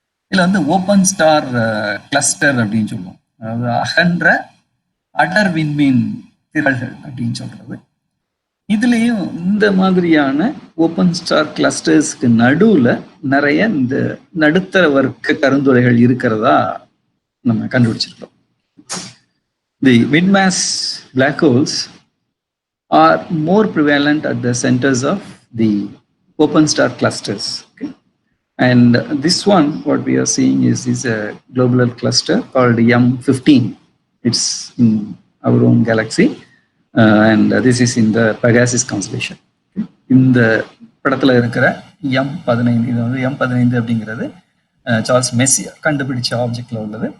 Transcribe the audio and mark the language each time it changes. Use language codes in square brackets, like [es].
[ta] இதுல வந்து open star cluster அப்படின்னு சொல்லுவோம். அதாவது அகன்ற அடர் விண்மீன் திரள்கள் அப்படின்னு சொல்றது. இதுலயும் இந்த மாதிரியான ஓப்பன் ஸ்டார் கிளஸ்டர்ஸ்க்கு நடுவுல நிறைய இந்த நடுத்தர வர்க்க கருந்துளைகள் இருக்கிறதா நம்ம கண்டுபிடிச்சிருக்கோம். [en] The mid-mass black holes are more prevalent at the centers of the open star clusters. Okay? And this one, what we are seeing is a globular cluster called M15. It's in our own galaxy. And this is in the Pegasus constellation. [ta] இந்த படத்துல இருக்கிற M15, இது வந்து M15 அப்படிங்கிறது Charles மெசியார் கண்டுபிடிச்ச ஆப்ஜெக்ட்ல உள்ளது.